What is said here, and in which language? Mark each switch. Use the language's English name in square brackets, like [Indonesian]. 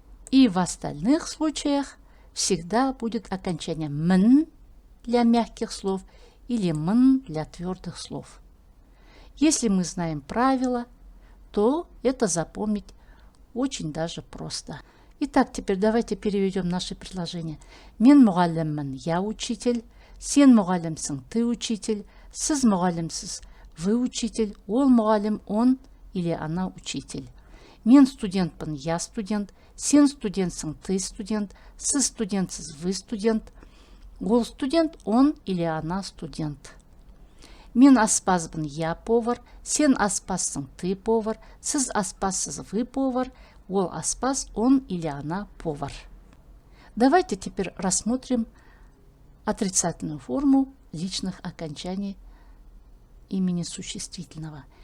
[Russian] И в остальных случаях всегда будет окончание «мн» для мягких слов или «мн» для твердых слов. Если мы знаем правила, то это запомнить очень даже просто. Итак, теперь давайте переведем наши предложения. [Kazakh] Мен мұғаліммін, [Russian] я учитель. [Kazakh] Сен мұғалімсің, [Russian] ты учитель. [Kazakh] Сіз мұғалімсіз, [Russian] вы учитель. [Kazakh] Ол мұғалім, [Russian] он или она учитель. [Kazakh] Мен студентпін, [Russian] я студент. [Kazakh] Сен студентсің, [Russian] ты студент. [Kazakh] Сіз студентсіз, [Russian] вы студент. [Kazakh] Ол студент, [Russian] он или она студент. [Kazakh] Мен аспазбын, [Russian] я повар. [Kazakh] Сен аспазсың, [Russian] ты повар. [Kazakh] Сіз аспазсыз, [Russian] вы повар. [Kazakh] Ол аспаз, [Russian] он или она повар. Давайте теперь рассмотрим отрицательную форму личных окончаний имени существительного.